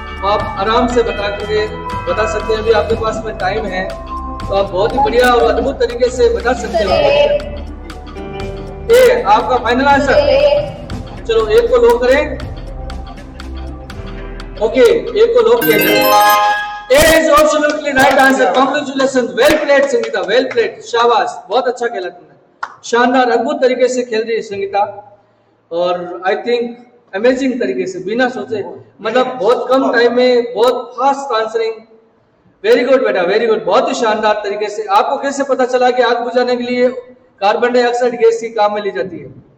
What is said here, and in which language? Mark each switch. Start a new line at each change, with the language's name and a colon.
Hindi: आप आराम से बता सकते हैं, अभी आपके पास में टाइम है, तो आप बहुत ही बढ़िया और अद्भुत तरीके से बता सकते हो। ए आपका फाइनल आंसर? चलो एक को लो करें। ओके, एक को लो किया जाए।
English: A is absolutely right answer. Congratulations. Well played Sangeeta. Well played.
Hindi: शाबाश. बहुत अच्छा खेला तुमने. शानदार अद्भुत तरीके से खेल रही है संगीता. और
English: I think
Hindi: अमेजिंग तरीके से बिना सोचे मतलब बहुत कम टाइम में बहुत फास्ट आंसरिंग.
English: very good
Hindi: बेटा, वेरी गुड. बहुत ही शानदार तरीके से. आपको कैसे पता चला कि आग बुझाने के लिए कार्बन डाइऑक्साइड गैस की काम में ली जाती है?